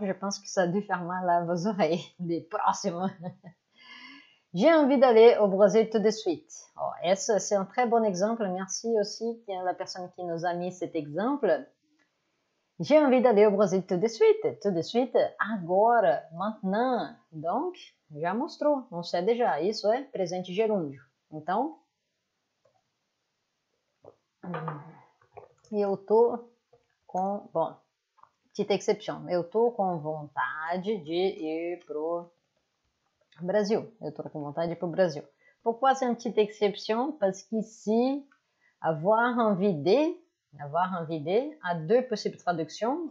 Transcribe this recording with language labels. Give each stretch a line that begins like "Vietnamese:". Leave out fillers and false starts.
French: Je pense que ça a dû faire mal à vos oreilles. Des próximos. J'ai envie d'aller au Brésil tout de suite. Oh, c'est un très bon exemple. Merci aussi à la personne qui nous a mis cet exemple. J'ai envie d'aller au Brasil tout de suite, agora, maintenant.
Portuguese: Donc, já mostrou, não sei déjà, isso é presente gerúndio. Então, eu tô com, bom,
French: petite exception,
Portuguese: eu tô com vontade de ir pro Brasil. Eu tô com vontade de ir pro Brasil.
French: Pourquoi c'est une petite exception? Parce qu'ici, avoir envie de a deux possibles traductions.